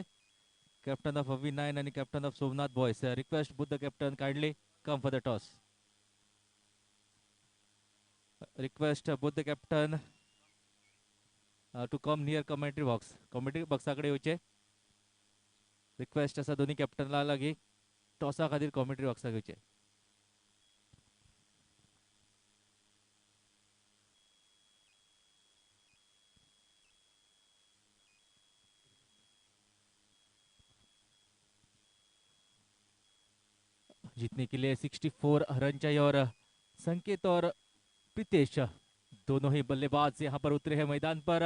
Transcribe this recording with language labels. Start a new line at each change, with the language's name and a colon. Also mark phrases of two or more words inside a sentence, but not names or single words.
English: Captain of Avi 9 and captain of Somnath boys. Request both the captain kindly come for the toss. Request both the captain to come near commentary box. Commentary box
Konkani: आकडे येवचे. रिक्वेस्ट असा दोन्ही कॅप्टनला लागी टॉसा खातीर कॉमेंट्री बॉक्साक येवचे.
Hindi: जीतने के लिए 64 रन चाहिए और संकेत और प्रीतेश दोनों ही बल्लेबाज यहाँ पर उतरे हैं मैदान पर.